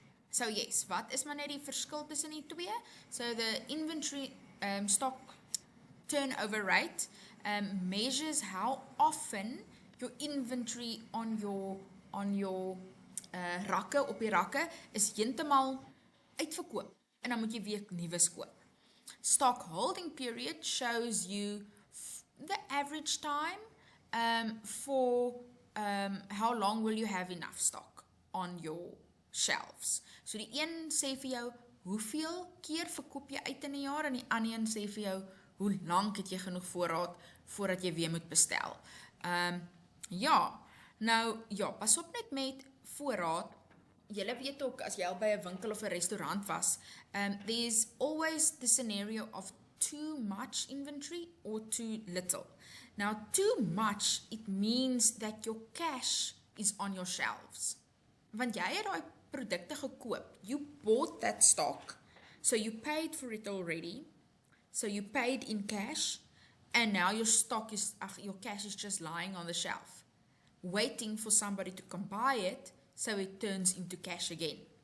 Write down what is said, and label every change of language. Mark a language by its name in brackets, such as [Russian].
[English] So yes, [Afrikaans] wat is maar net die verskil tussen die twee? [English] So the inventory stock turnover rate measures how often your inventory on your [Afrikaans] rakke, op die rakke, is heeltemal uitverkoop. En dan moet jy weer nuwe koop. [English] Stock holding period shows you the average time for how long will you have enough stock on your shelves. [Afrikaans] So die een sê vir jou, hoeveel keer verkoop jy uit in 'n jaar, en die ander een sê vir jou, hoe lank het jy genoeg voorraad voordat jy weer moet bestel. Ja, nou ja, pas op net met voorraad. Julle weet ook, as jy al by 'n winkel of 'n restaurant was, [English] there's always the scenario of too much inventory or too little. Now, too much, it means that your cash is on your shelves. [Afrikaans] Want jy het daai produkte gekoop. [English] You bought that stock, so you paid for it already. So you paid in cash, and now your your cash is just lying on the shelf, waiting for somebody to come buy it, so it turns into cash again.